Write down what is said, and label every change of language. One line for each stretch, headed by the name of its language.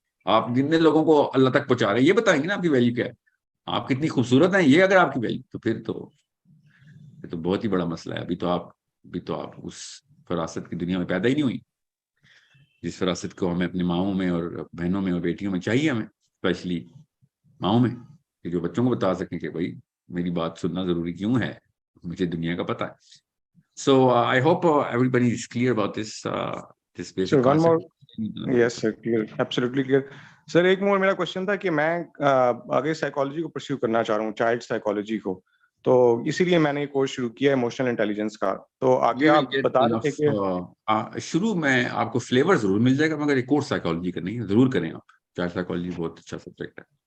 Urdu: آپ جتنے لوگوں کو اللہ تک پہنچا رہے ہیں یہ بتائیں گے نا آپ کی ویلیو کیا ہے, آپ کتنی خوبصورت ہیں یہ اگر آپ کی ویلیو, تو پھر تو بہت ہی بڑا مسئلہ ہے. ابھی تو آپ اس فراست کی دنیا میں پیدا ہی نہیں ہوئی جس فراست کو ہمیں اپنی ماؤں میں اور بہنوں میں اور بیٹیوں میں چاہیے. ہمیں اسپیشلی ماؤں میں کہ جو بچوں کو بتا سکیں کہ بھائی میری بات سننا ضروری کیوں ہے, مجھے دنیا کا پتہ ہے.
English: So I hope everybody is clear about this basic Sir, one more. concept. Yes, sir, clear, absolutely clear.
Urdu: Sir, ایک more میرا question تھا کہ میں آگے سائیکالوجی کو پرسیو کرنا چاہ رہا ہوں, چائلڈ سائیکالوجی کو, تو اسی لیے میں نے یہ کورس شروع کیا ہے ایموشنل انٹیلیجنس کا. تو آگے آپ بتا رہے تھے کہ شروع میں آپ کو فلیور ضرور مل جائے گا, مگر یہ کورس سائیکالوجی کا نہیں ہے, ضرور کریں آپ. چائلڈ سائیکالوجی بہت اچھا سبجیکٹ ہے.